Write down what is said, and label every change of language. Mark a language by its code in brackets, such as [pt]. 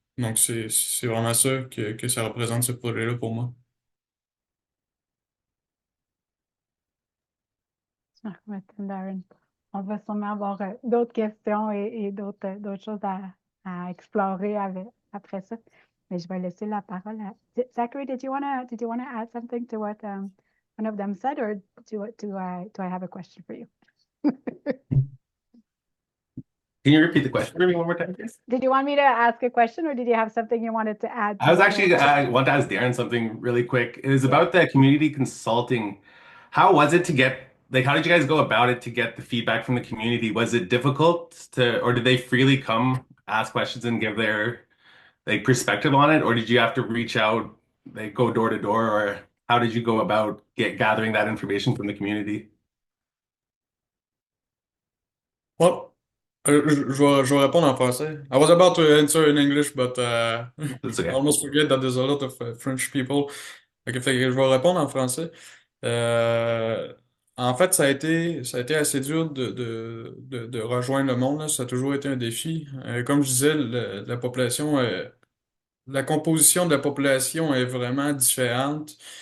[fr] Donc c'est vraiment ça que ça représente ce projet-là pour moi. Merci, Daren. On va sûrement avoir d'autres questions et d'autres choses à explorer après ça. Mais je vais laisser la parole à Zachary. [en] Did you wanna add something to what one of them said, or do I have a question for you? Can you repeat the question for me one more time, please? Did you want me to ask a question, or did you have something you wanted to add? I was actually, I want to ask Darren something really quick. It is about the community consulting. How was it to get, like, how did you guys go about it to get the feedback from the community? Was it difficult to, or did they freely come ask questions and give their, like, perspective on it? Or did you have to reach out, like, go door to door? Or how did you go about gathering that information from the community? [fr] Well, je vais répondre en français. [en] I was about to answer in English, but That's I okay. almost forget that there's a lot of French people. [fr] Fait que je vais répondre en français. Euh, En fait, ça a été assez dur de rejoindre le monde, là. Ça a toujours été un défi. Comme je disais, la population, la composition de la population est vraiment différente.